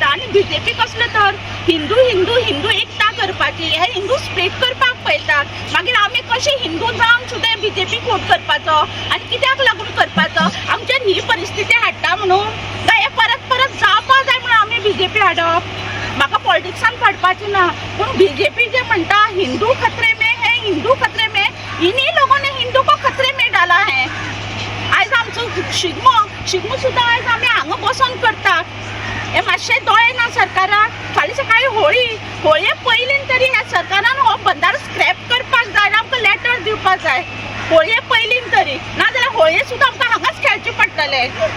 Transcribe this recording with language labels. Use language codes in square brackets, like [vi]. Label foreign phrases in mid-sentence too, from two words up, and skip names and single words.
[kok] आनी बीजेपी कसले तर हिंदू हिंदू हिंदू एकता करपाची, हे हिंदू स्प्लिट करपाक पळयतात। मागीर आमी कशे हिंदू जावन सुद्दां बीजेपीक वोट करपाचो? आनी कित्याक लागून करपाचो? आमचेर ही परिस्थिती हाडटा म्हणून काय हे परत परत जावपा जाय म्हणून आमी बीजेपी हाडप? म्हाका पॉलिटिक्सान पडपाचें ना, पूण बीजेपी जे म्हणटा [hi] हिंदू खतरे में है, हिंदू खतरे में, इन्हीं लोगों ने हिंदू को खतरे में डाला है। [kok] आयज आमचो शिगमो सुद्दां आयज आमी हांगा बसून करतात। हे मातशें दोळे ना सरकाराक? फाल्यां सकाळी होळी पयलीं तरी ह्या सरकारान हो बंदारो स्क्रॅप करपाक जाय, आमकां लेटर दिवपाक जाय होळये पयलीं तरी, नाजाल्यार होळये सुद्दां आमकां हांगाच खेळचें पडटलें।